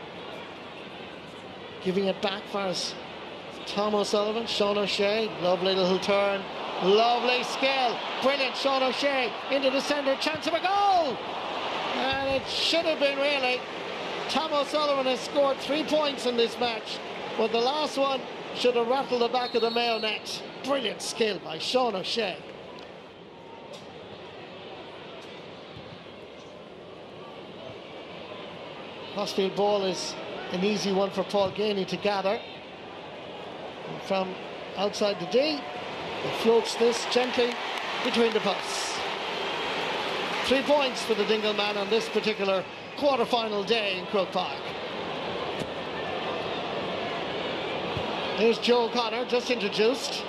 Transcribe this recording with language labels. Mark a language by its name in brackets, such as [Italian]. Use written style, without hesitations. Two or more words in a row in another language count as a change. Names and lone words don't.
[English] Giving it back for us. Tom O'Sullivan, Sean O'Shea, lovely little turn, lovely skill, brilliant. Sean O'Shea into the centre, chance of a goal, and it should have been really. Tom O'Sullivan has scored 3 points in this match, but the last one should have rattled the back of the Mayo net. Brilliant skill by Sean O'Shea. Crossfield ball is an easy one for Paul Ganey to gather. And from outside the D, he floats this gently between the posts. 3 points for the Dingle man on this particular quarter-final day in Croke Park. Here's Joe O'Connor, just introduced.